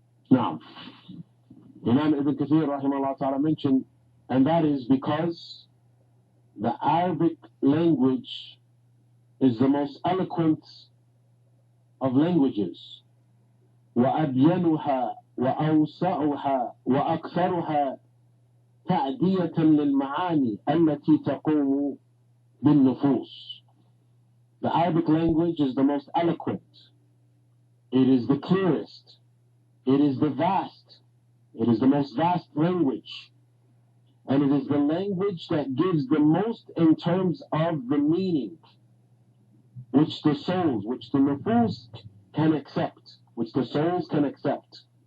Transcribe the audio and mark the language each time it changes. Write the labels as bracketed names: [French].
[English] Now, Imam Ibn Kathir rahimahullah ta'ala mentioned, and that is because the Arabic language is the most eloquent of languages. [Arabic] وأبينها وأوسعها وأكثرها تأدية للمعاني التي تقوم بالنفوس. [English] The Arabic language is the most eloquent. It is the clearest. It is the vast. It is the most vast language. And it is the language that gives the most in terms of the meaning, which the souls, which the nufus can accept, which the souls can accept.